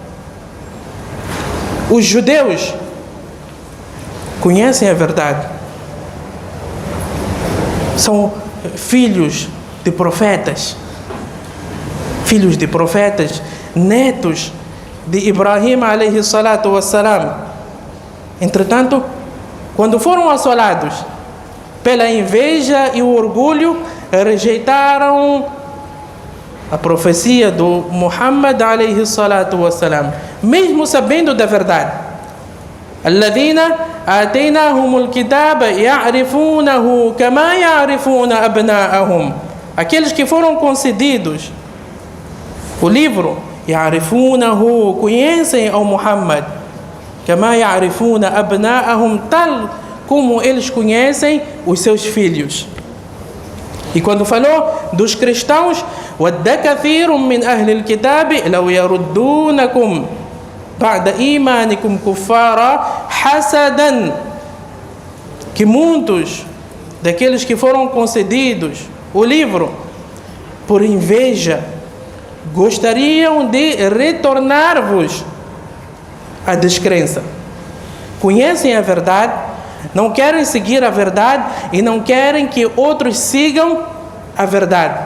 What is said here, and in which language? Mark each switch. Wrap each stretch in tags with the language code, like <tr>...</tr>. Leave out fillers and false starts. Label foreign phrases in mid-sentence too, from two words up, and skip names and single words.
<pt>Os judeus conhecem a verdade. São filhos de profetas, netos de Ibrahim</pt> <ar>عليه الصلاة والسلام.</ar> <pt>Entretanto, quando foram assolados pela inveja e o orgulho, rejeitaram a profecia do Muhammad</pt> <ar>عليه الصلاة والسلام,</ar> <pt>mesmo sabendo da verdade.</pt> <ar>الذين آتيناهم الكتاب يعرفونه كما يعرفون أبناءهم.</ar> <pt>Aqueles que foram concedidos o livro, ya'rifunahu, conhecem ao Muhammad,</pt> <ar>كما يعرفون أبناءهم,</ar> <pt>tal como eles conhecem os seus filhos. E quando falou dos cristãos,</pt> <ar>وَدَّ كَثِيرٌ مِّنْ أَهْلِ الْكِتَابِ لَوْ يَرُدُّونَكُمْ بَعْدَ إِيمَانِكُمْ كُفَّارًا حَسَدًا,</ar> <pt>que muitos daqueles que foram concedidos o livro, por inveja, gostariam de retornar-vos à descrença. Conhecem a verdade, não querem seguir a verdade e não querem que outros sigam a verdade.</pt>